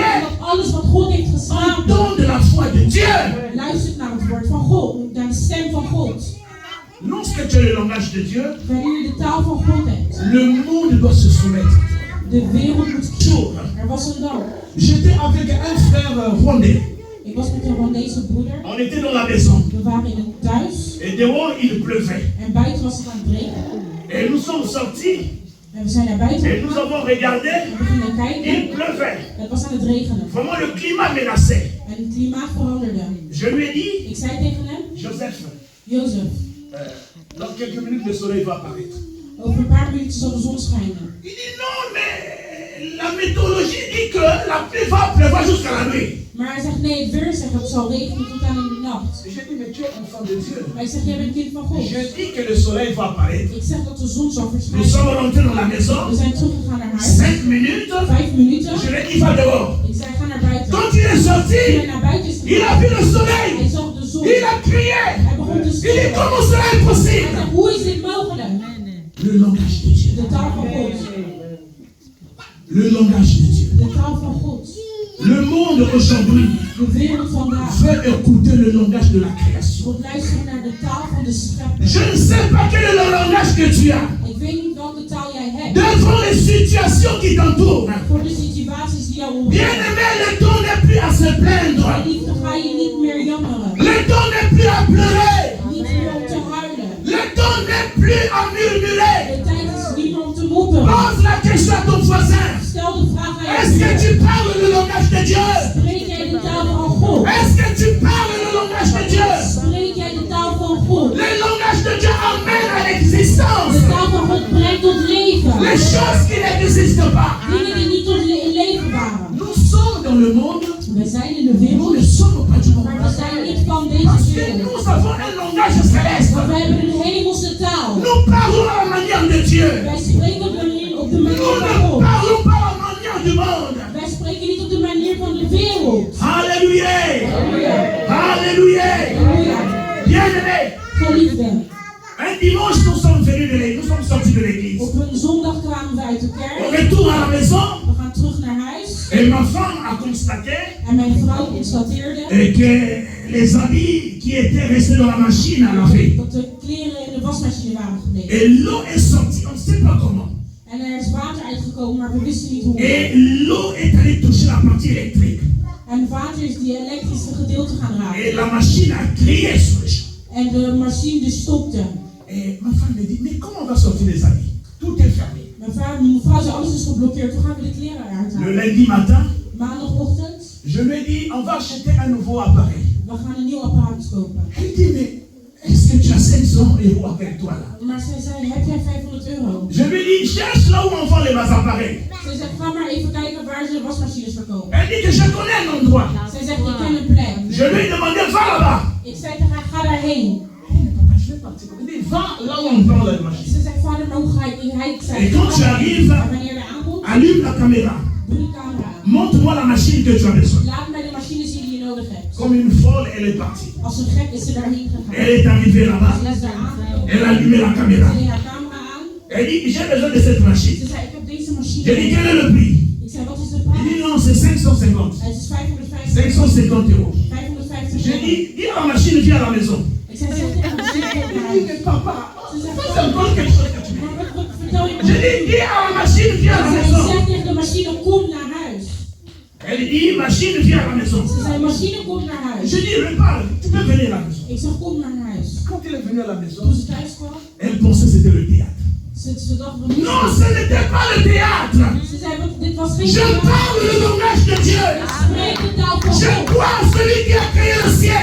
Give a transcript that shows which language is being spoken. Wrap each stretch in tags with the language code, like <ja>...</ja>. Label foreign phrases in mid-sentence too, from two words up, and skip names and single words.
<nl>Want alles wat God heeft geschapen,</nl> <fr>entend de la foi de Dieu.</fr> <nl>luistert naar het woord van God. Naar de stem van God.</nl> <fr>Lorsque tu as le langage de Dieu,</fr> <nl>Wanneer je de taal van God hebt.</nl> <fr>le monde doit se soumettre.</fr> <nl>De wereld moet</nl> <fr>Jour,</fr> <nl>Er was een dag.</nl> <fr>j'étais avec un frère rwandais.</fr> <nl>Ik was met een Rwandese broeder.</nl> <fr>On était dans la maison.</fr> <nl>We waren in een thuis.</nl> <fr>Et dehors, il pleuvait.</fr> <nl>En buiten was het aan het regenen.</nl> <fr>Et nous sommes sortis.</fr> <nl>En we zijn naar buiten.</nl> <fr>Et nous avons regardé.</fr> <nl>We gingen kijken.</nl> <fr>Il pleuvait.</fr> <nl>Het was aan het regenen.</nl> <fr>Vraiment, le climat menaçait.</fr> <nl>En het klimaat veranderde.</nl> <fr>Je lui ai dit,</fr> <nl>Ik zei tegen hem,</nl> <fr>Joseph,</fr> <nl>Jozef,</nl> <fr>dans quelques minutes, le soleil va apparaître.</fr> <nl>over een paar minuutjes zal de zon schijnen.</nl> <fr>Il dit non, mais la météorologie dit que la pluie va pleuvoir jusqu'à la nuit.</fr> <nl>Maar hij zegt, nee, het weer zegt dat het zal regenen tot aan in de nacht.</nl> <fr>J'ai dit, mais tu es enfant de Dieu.</fr> <nl>Maar ik zeg, jij bent kind van God.</nl> <fr>Je dis que le soleil va apparaître.</fr> <nl>Ik zeg dat de zon zal</nl> <fr>Nous</fr> <nl>verschijnen.</nl> <fr>sommes rentrés dans la</fr> <nl>We</nl> <fr>maison.</fr> <nl>zijn teruggegaan naar huis.</nl> <fr>5 minutes.</fr> <nl>5 minuten.</nl> <fr>Je lui ai dit, va dehors.</fr> <nl>Ik zei, ga naar buiten.</nl> <fr>Quand il est</fr> <nl>Toen hij</nl> <fr>sorti,</fr> <nl>naar buiten is</nl> <fr>il a</fr> <nl>gegaan,</nl> <fr>vu le soleil.</fr> <nl>hij zag de zon.</nl> <fr>Il a crié.</fr> <nl>Hij begon te</nl> <fr>Il dit,</fr> <nl>schreeuwen.</nl> <fr>comment cela est</fr> <nl>Hij</nl> <fr>possible?</fr> <nl>zegt, hoe is dit mogelijk?</nl> <fr>Le langage de Dieu.</fr> <nl>De taal van God.</nl> <fr>Le langage de Dieu.</fr> <nl>De taal van God.</nl> <fr>Le monde aujourd'hui</fr> <nl>De wereld vandaag.</nl> <fr>veut écouter le langage de la création.</fr> <nl>God luistert naar de taal van de schepping.</nl> <fr>Je ne sais pas quel est le langage que tu as.</fr> <nl>Ik weet niet welke taal jij hebt.</nl> <fr>Devant pour les situations qui t'entourent.</fr> <nl>Voor de situaties die jou omgeven.</nl> <fr>Bien-aimé, le temps n'est plus à se plaindre.</fr> <nl>Liefde, ga je niet meer jammeren.</nl> <fr>Le temps n'est plus à pleurer.</fr> <nl>Niet meer om te huilen.</nl> <fr>Le temps n'est plus à murmurer.</fr> <nl>De tijd is niet meer om te mopperen.</nl> <fr>Pose la question à ton voisin.</fr> <nl>Stel de vraag aan</nl> <fr>Est-ce que tu parles le langage de Dieu?</fr> <nl>Spreek jij de taal van God?</nl> <fr>Est-ce que tu parles le langage de Dieu?</fr> <nl>Spreek jij de taal van God?</nl> <fr>Le langage de Dieu amène à l'existence</fr> <nl>De taal van God brengt tot leven.</nl> <fr>les choses qui n'existent pas.</fr> <nl>Dingen die niet tot leven waren.</nl> <fr>Nous sommes dans le monde,</fr> <nl>We zijn in de</nl> <fr>nous</fr> <nl>wereld,</nl> <fr>ne sommes pas du monde.</fr> <nl>maar we zijn niet van</nl> <fr>Parce</fr> <nl>deze</nl> <fr>que</fr> <nl>wereld.</nl> <fr>nous avons un langage céleste.</fr> <nl>Maar we hebben een hemelse taal.</nl> <fr>Nous parlons à la manière de Dieu.</fr> <nl>Wij spreken op de</nl> <fr>Nous</fr> <nl>manier van</nl> <fr>ne</fr> <nl>God.</nl> <fr>parlons pas à la manière du monde.</fr> <nl>Wij spreken niet op de manier van de wereld.</nl> <fr>Alléluia.</fr> <nl>Halleluja.</nl> <fr>Alléluia.</fr> <nl>Halleluja.</nl> <fr>Bien-aimé,</fr> <nl>Geliefden,</nl> <fr>un dimanche nous sommes venus de l'église, nous sommes sortis de l'église.</fr> <nl>op een zondag kwamen we uit de</nl> <fr>On</fr> <nl>kerk.</nl> <fr>retourne à la maison</fr> <nl>We gaan terug naar huis.</nl> <fr>et ma femme a constaté</fr> <nl>En mijn vrouw constateerde</nl> <fr>que les habits qui étaient restés dans la machine à laver.</fr> <nl>dat de kleren in de wasmachine waren gebleven.</nl> <fr>Et l'eau est sortie, on ne sait pas comment.</fr> <nl>En er is water uitgekomen, maar we wisten niet hoe.</nl> <fr>Et l'eau est allée toucher la partie électrique.</fr> <nl>En het water is die elektrische gedeelte gaan raken.</nl> <fr>Et la machine a crié sur le champ.</fr> <nl>En de machine dus stopte.</nl> <fr>Et ma femme me dit, mais comment on va sortir les habits? Tout est fermé.</fr> <nl>Mijn vrouw zei, alles is geblokkeerd. Hoe gaan we de kleren eruit</nl> <fr>Le</fr> <nl>halen?</nl> <fr>lundi matin,</fr> <nl>Maandagochtend,</nl> <fr>je me dis, on va acheter un nouveau appareil.</fr> <nl>we gaan een nieuw apparaat kopen.</nl> <fr>Elle dit, mais est-ce que tu as 500 € avec toi là?</fr> <nl>Maar zij zei, heb jij 500 euro?</nl> <fr>Je lui dis, cherche là où on vend les appareils.</fr> <nl>Zij zegt, ga maar even kijken waar ze wasmachines verkopen.</nl> <fr>Elle dit que je connais un endroit.</fr> <nl>Zij zegt, ik ken een plek.</nl> <fr>Je lui ai demandé, va là-bas.</fr> <nl>Ik zei tegen haar, ga daarheen.</nl> <fr>Elle dit, papa, je vais partir. Elle dit, va là où on vend les machines.</fr> <nl>Ze zei, vader, maar hoe ga ik? Hij zei,</nl> <fr>Et quand tu arrives,</fr> <nl>maar wanneer je aankomt,</nl> <fr>allume la caméra.</fr> <nl>doe de camera aan.</nl> <fr>Montre-moi la machine que tu as besoin.</fr> <nl>Laat mij de machine zien die je nodig hebt.</nl> <fr>Comme une folle, elle est partie.</fr> <nl>Als een gek is ze daarheen gegaan.</nl> <fr>Elle est arrivée là-bas.</fr> <nl>Ze is daar aangekomen.</nl> <fr>Elle a allumé la caméra.</fr> <nl>Ze deed haar camera aan.</nl> <fr>Elle dit, j'ai besoin de cette machine.</fr> <nl>Ze zei, ik heb deze</nl> <fr>Je</fr> <nl>machine.</nl> <fr>dis, quel est le prix?</fr> <nl>Ik zei, wat is de</nl> <fr>Il</fr> <nl>prijs?</nl> <fr>dit, non, c'est 550.</fr> <nl>Het is 550</nl> <fr>550 €.</fr> <nl>550</nl> <fr>J'ai</fr> <nl>euro.</nl> <fr>dit, dis à la machine, viens à la maison.</fr> <nl>Ik zei, zeg tegen de machine, kom naar</nl> <fr>Elle dit,</fr> <nl>huis.</nl> <fr>mais papa,</fr> <nl>Ze zegt,</nl> <fr>ça c'est encore quelque chose que tu dis.</fr> <nl>maar wat vertel je</nl> <fr>Je</fr> <nl>me?</nl> <fr>dis, dis à la machine, viens à la</fr> <nl>Ze</nl> <fr>maison.</fr> <nl>zei tegen de machine, kom naar huis.</nl> <fr>Elle dit, machine, viens à la maison.</fr> <nl>Ze zei, machine, kom naar huis.</nl> <fr>Je dis, repars, tu peux venir à la maison.</fr> <nl>Ik zeg, kom maar naar huis.</nl> <fr>Quand elle est venue à la maison,</fr> <nl>Toen ze thuis kwam,</nl> <fr>elle pensait que c'était le théâtre.</fr> <nl>ze dacht, wat is</nl> <fr>Non,</fr> <nl>dit?</nl> <fr>ce n'était pas le théâtre.</fr> <nl>Ze zei, dit was geen</nl> <fr>Je</fr> <nl>theater.</nl> <fr>parle le langage de Dieu.</fr> <nl>Ik spreek de taal van</nl> <fr>Je</fr> <nl>God.</nl> <fr>crois en celui qui a créé le ciel.</fr>